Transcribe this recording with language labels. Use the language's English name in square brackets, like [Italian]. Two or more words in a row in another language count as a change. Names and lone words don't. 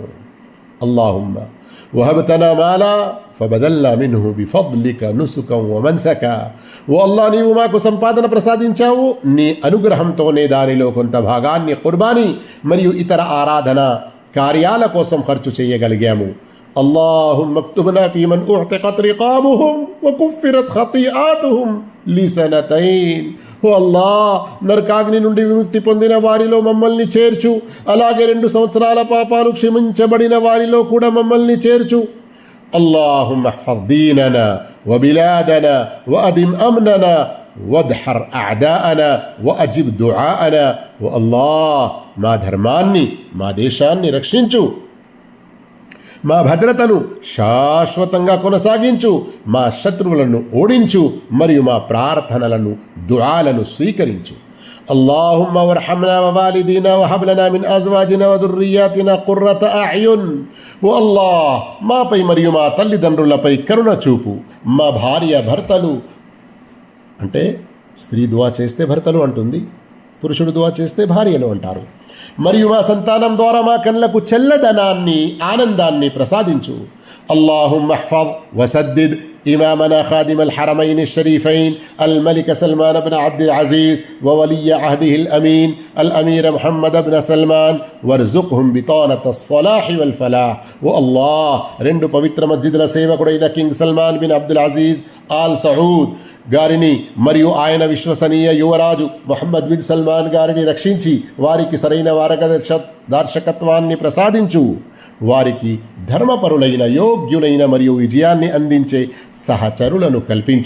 [Arabic] اللهم وهبتنا مالا فبدلنا منه بفضلك نسكا ومنسكا. [Telugu] ఓ అల్లాహ్, నీవు మాకు సంపాదన ప్రసాదించావు, నీ అనుగ్రహంతోనే దానిలో కొంత భాగాన్ని కుర్బానీ మరియు ఇతర ఆరాధన కార్యాల కోసం ఖర్చు చేయగలిగాము. [Arabic] اللهم اكتبنا في من اعتقت رقابهم وكفرت خطيئاتهم لسنتين. [Telugu] ఓ అల్లాహ్, నరకాగ్ని నుండి విముక్తి పొందిన వారిలో మమ్మల్ని చేర్చు. అలాగే 2 సంవత్సరాల పాపాలు క్షమించబడిన వారిలో కూడా మమ్మల్ని చేర్చు. [Arabic] اللهم احفظ ديننا وبلادنا وأدم أمننا وادحر أعداءنا وأجب دعاءنا. [Telugu] ఓ అల్లాహ్, మా ధర్మాన్ని మా దేశాన్ని రక్షించు, మా భద్రతను శాశ్వతంగా కొనసాగించు, మా శత్రువులను ఓడించు మరియు మా ప్రార్థనలను దుఆలను స్వీకరించు. [Arabic] اللهم وارحمنا ووالدينا وهب لنا من ازواجنا وذرياتنا قرة اعين. [Telugu] ఓ అల్లాహ్, మాపై మరియు మా తల్లిదండ్రులపై కరుణ చూపు. మా భార్య భర్తలు, అంటే స్త్రీ దుఆ చేస్తే భర్తలు అంటుంది, పురుషుడు దుఆ చేస్తే భార్యలు అంటారు. మరియు మా సంతానం ద్వారా మా కళ్ళకు చల్లదనాన్ని, ఆనందాన్ని ప్రసాదించు. [Arabic] اللهم احفظ وسدد إمامنا خادم الحرمين الشريفين الملك سلمان بن عبد العزيز وولي عهده الأمين الأمير محمد بن سلمان وارزقهم بطانة الصلاح والفلاح. [Telugu] والله రెండు పవిత్ర మస్జిద్ల సేవకుడైన కింగ్ సల్మాన్ బిన్ అబ్దుల్ అజీజ్ ఆల్ సౌద్ గారిని మరియు ఆయన విశ్వసనీయ యువరాజు మొహమ్మద్ బిన్ సల్మాన్ గారిని రక్షించి వారికి సరైన మార్గదర్శకత్వాన్ని ప్రసాదించు. వారికి ధర్మపరులైన, యోగ్యులైన మరియు విజయాన్ని అందించే సహచరులను కల్పించు.